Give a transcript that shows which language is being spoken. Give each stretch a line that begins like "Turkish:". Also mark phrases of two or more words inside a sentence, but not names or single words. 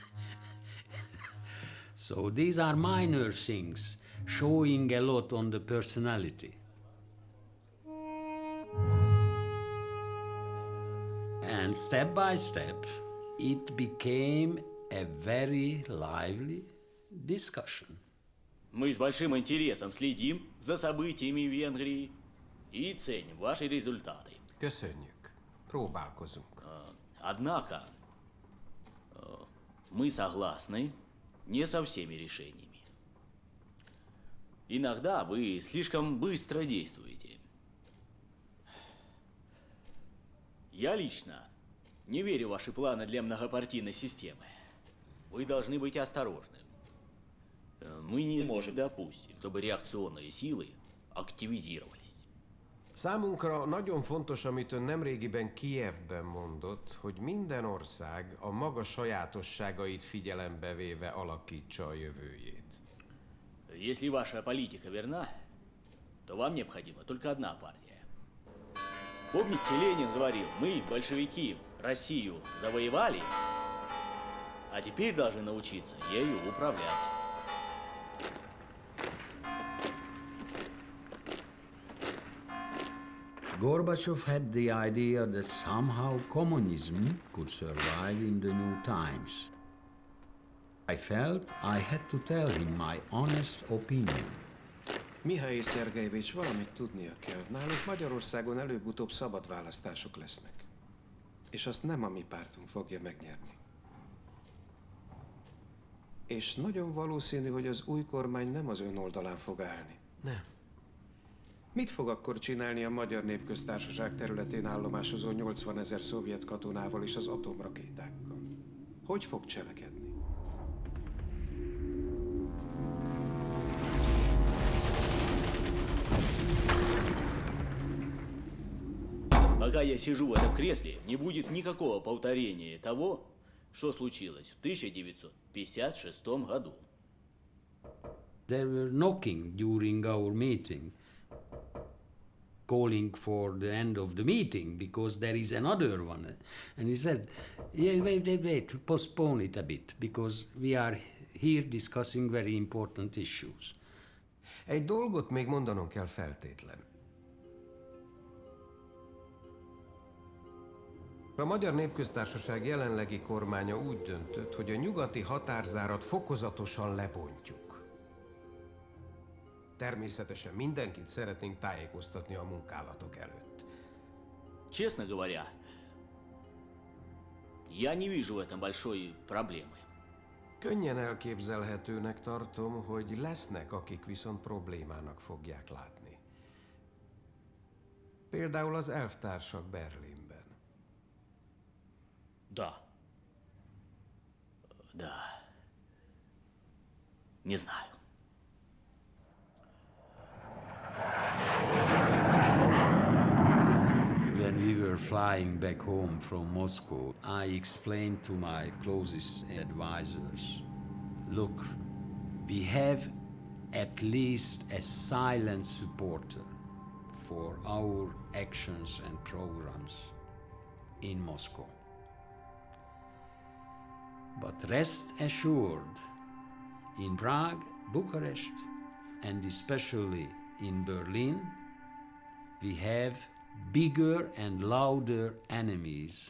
English: So these are minor things, showing a lot on the personality. And step by step, it became a very lively discussion.
Russian: Мы с большим интересом следим за событиями в Венгрии и ценим ваши результаты.
Hungarian: Köszönjük. Próbálkozunk.
Russian: Однако, мы согласны не со всеми решениями. Иногда вы слишком быстро действуете. Я лично не верю в ваши планы для многопартийной системы. Вы должны быть осторожны. Мы не можем допустить, чтобы реакционные силы активизировались.
Hungarian: Számunkra nagyon fontos, amit ön nemrégiben Kijevben mondott, hogy minden ország a maga sajátosságait figyelembe véve alakítsa a jövőjét.
Russian: Если ваша политика верна, то вам необходима только одна партия. Помните, Ленин говорил, мы, большевики, Россию завоевали, а теперь должны научиться ею управлять.
English: Gorbachev had the idea that somehow communism could survive in the new times. I felt I had to tell him my honest opinion.
Hungarian: Mihály Szergejevics, valamit tudnia kell. Nálunk Magyarországon előbb-utóbb szabad választások lesznek. És azt nem a mi pártunk fogja megnyerni. És nagyon valószínű, hogy az új kormány nem az ön oldalán fog állni. Nem. Mit fog akkor csinálni a Magyar Népköztársaság területén állomásozó 80 000 szovjet katonával és az atomrakétákkal? Hogy fog cselekedni?
Russian: Пока я сижу в этом кресле, не будет никакого повторения того, что случилось в 1956 году.
English: They were knocking during our meeting, calling for the end of the meeting because there is another one. And he said, yeah, wait, postpone it a bit because we are here discussing very important issues.
Hungarian: Egy dolgot még mondanom kell feltétlen. A Magyar Népköztársaság jelenlegi kormánya úgy döntött, hogy a nyugati határzárat fokozatosan lebontjuk. Természetesen mindenkit szeretnénk tájékoztatni a munkálatok előtt.
Russian: Честно говоря, я не вижу в этом большой проблемы.
Hungarian: Könnyen elképzelhetőnek tartom, hogy lesznek, akik viszont problémának fogják látni. Például az elvtársak Berlinben.
Russian: Да. Не знаю.
English: When we were flying back home from Moscow, I explained to my closest advisors, look, we have at least a silent supporter for our actions and programs in Moscow. But rest assured, in Prague, Bucharest, and especially in Berlin, we have bigger and louder enemies.